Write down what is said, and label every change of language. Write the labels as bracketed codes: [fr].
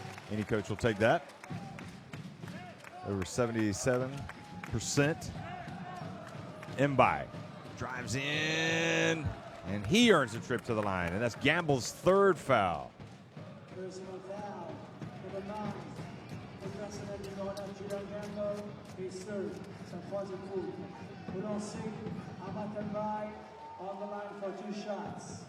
[en] Any coach will take that. Over 77%. Mbai drives in, and he earns a trip to the line, and that's Gamble's 3rd foul. Personal foul for the Mavs. [fr] Le personnel numéro 9, Julian Gamble, est seul. Sa 3e faute. Au lancer, [en] Amat Mbai on the line for 2 shots.